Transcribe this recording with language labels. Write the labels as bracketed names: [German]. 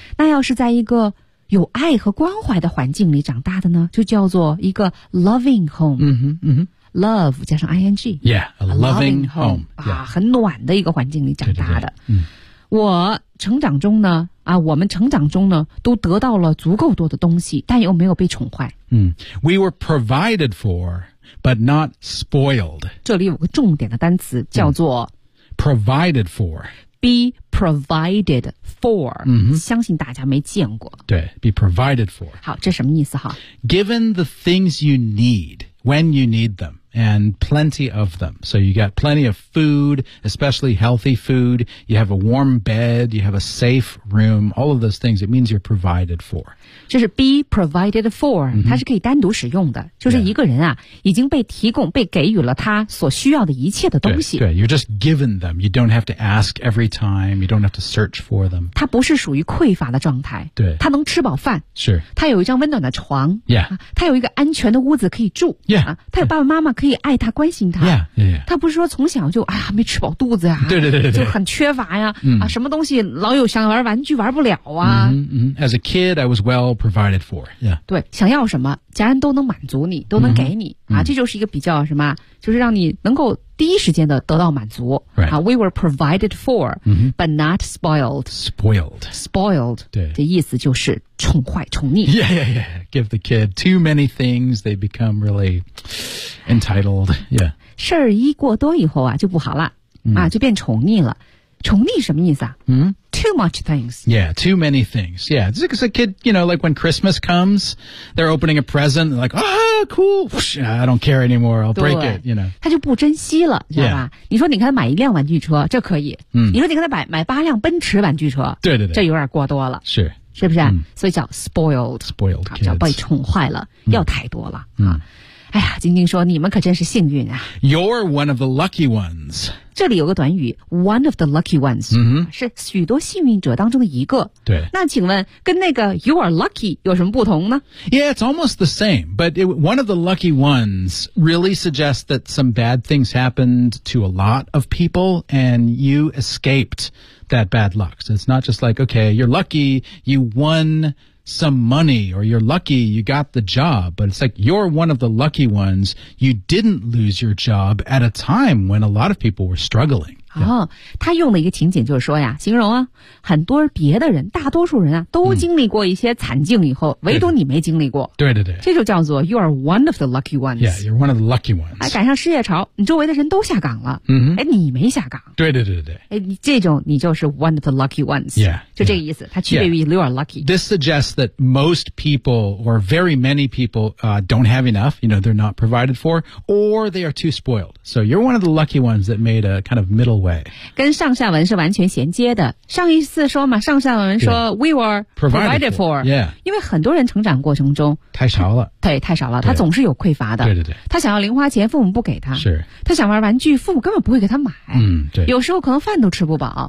[Chinese] 那要是在一个有爱和关怀的环境里长大的呢就叫做一个 [English] loving home、 mm-hmm, mm-hmm. [Chinese] love 加上 ing [English] yeah a loving home、 yeah. [Chinese] 啊、很暖的一个环境里长大的对对对、嗯、我成长中呢啊，我们成长中呢都得到了足够多的东西但又没有被宠坏、 [English] 嗯、we were provided for but not spoiled [Chinese] 这里有个重点的单词叫做、 [English] 嗯、provided for be provided for、 mm-hmm. [Chinese] 相信大家没见过 [English] 对 be provided for [Chinese] 好这什么意思哈 [English] given the things you need when you need them and plenty of them so you got plenty of food especially healthy food you have a warm bed you have a safe room all of those things it means you're provided for [Chinese] 这是 [English] be provided for、 mm-hmm. [Chinese] 它是可以单独使用的就是一个人啊、 yeah. 已经被提供被给予了他所需要的一切的东西 [English] 对, 对 you're just given them you don't have to ask every time you don't have to search for them [Chinese] 它不是属于匮乏的状态对它能吃饱饭是它有一张温暖的床 yeah、啊、它有一个安全的屋子可以住 yeah、啊、它有爸爸妈妈可以爱他关心他 yeah, yeah, yeah. 他不是说从小就哎呀没吃饱肚子呀、啊、对对 对, 对就很缺乏呀、嗯、啊什么东西老有想玩玩具玩不了啊、 [English] mm-hmm, mm-hmm. As a kid I was well provided for、yeah. [Chinese] 对想要什么家人都能满足你都能给你、 mm-hmm. 啊这就是一个比较什么就是让你能够第一时间的得到满足、 [English] right. 啊 We were provided for、 mm-hmm. but not spoiled Spoiled Spoiled [Chinese] 对这意思就是宠坏宠溺 [English] Yeah yeah yeah Give the kid too many things they become reallyEntitled, yeah. [Chinese] 事儿一过多以后啊，就不好了、嗯、啊，就变宠溺了。宠溺什么意思啊？嗯。 [English] Too much things. Yeah, too many things. Yeah, it's because a kid, you know, like when Christmas comes, they're opening a present, like, oh, cool, whoosh, I don't care anymore, I'll break it, you know. [Chinese] 他就不珍惜了，知道吧？你说你给他买一辆玩具车，这可以。嗯。你说你给他买八辆奔驰玩具车，对对对，这有点过多了。是。是不是？所以叫 spoiled. [English] Spoiled kids. [Chinese] 叫被宠坏了，要太多了。哎呀，晶晶说你们可真是幸运啊。 [English] You're one of the lucky ones. [Chinese] 这里有个短语 [English] one of the lucky ones、 mm-hmm. [Chinese] 是许多幸运者当中的一个对那请问跟那个 [English] you are lucky [Chinese] 有什么不同呢 [English] Yeah, it's almost the same but it, one of the lucky ones really suggests that some bad things happened to a lot of people and you escaped that bad luck so it's not just like okay, you're lucky you won some money or you're lucky you got the job but it's like you're one of the lucky ones you didn't lose your job at a time when a lot of people were struggling、 [Chinese] yeah. 哦他用的一个情景就是说呀形容啊很多别的人大多数人啊都经历过一些惨境以后、嗯、唯独你没经历过对对对这就叫做 [English] you are one of the lucky ones yeah you're one of the lucky ones [Chinese] 哎赶上失业潮你周围的人都下岗了嗯哼哎你没下岗对对对对哎你这种你就是 [English] one of the lucky ones yeah [Chinese] 就这个意思、 yeah. 它区别于 [English] you are lucky、 yeah. This suggests that most people or very many people、don't have enough you know they're not provided for or they are too spoiled so you're one of the lucky ones that made a kind of middle way [Chinese] 跟上下文是完全衔接的上一次说嘛上下文说、 yeah. [English] we were provided for yeah [Chinese] 因为很多人成长过程中太少了对太少了他总是有匮乏的对对对他想要零花钱父母不给他是他想玩玩具父母根本不会给他买嗯对有时候可能饭都吃不饱